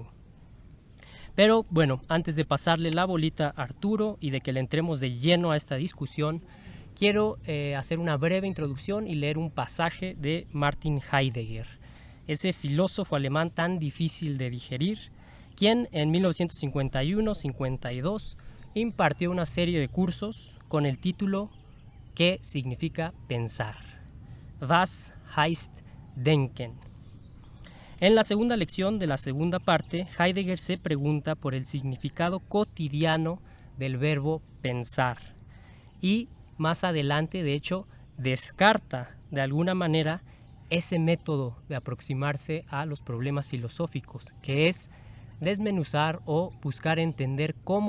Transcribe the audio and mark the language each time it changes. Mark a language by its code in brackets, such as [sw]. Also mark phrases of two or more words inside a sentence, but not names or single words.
[es] Pero bueno, antes de pasarle la bolita a Arturo y de que le entremos de lleno a esta discusión, quiero hacer una breve introducción y leer un pasaje de Martin Heidegger, ese filósofo alemán tan difícil de digerir, quien en 1951-52 impartió una serie de cursos con el título ¿Qué significa pensar? [de] Was heißt denken? [es] En la segunda lección de la segunda parte, Heidegger se pregunta por el significado cotidiano del verbo pensar y más adelante, de hecho, descarta de alguna manera ese método de aproximarse a los problemas filosóficos, que es desmenuzar o buscar entender cómo